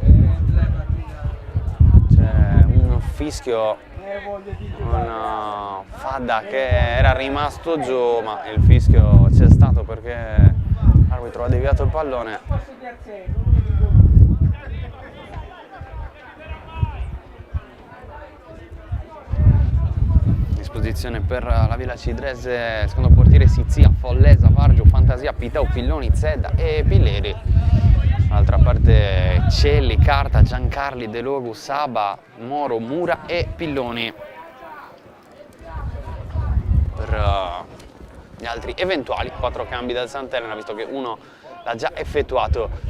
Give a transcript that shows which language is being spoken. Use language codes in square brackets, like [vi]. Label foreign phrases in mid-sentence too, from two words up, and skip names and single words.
[it] C'è un fischio con Fadda che era rimasto giù, ma il fischio c'è stato perché l'arbitro ha deviato il pallone. Disposizione per la Villa Cidrese, il secondo portiere Sizia, Follesa, Vargio, Fantasia, Piteu, Pilloni, Zedda e Pilleri. Dall'altra parte Celli, Carta, Giancarli, De Logu, Saba, Moro, Mura e Pilloni. Per gli altri eventuali 4 cambi dal Sant'Elena, visto che uno l'ha già effettuato.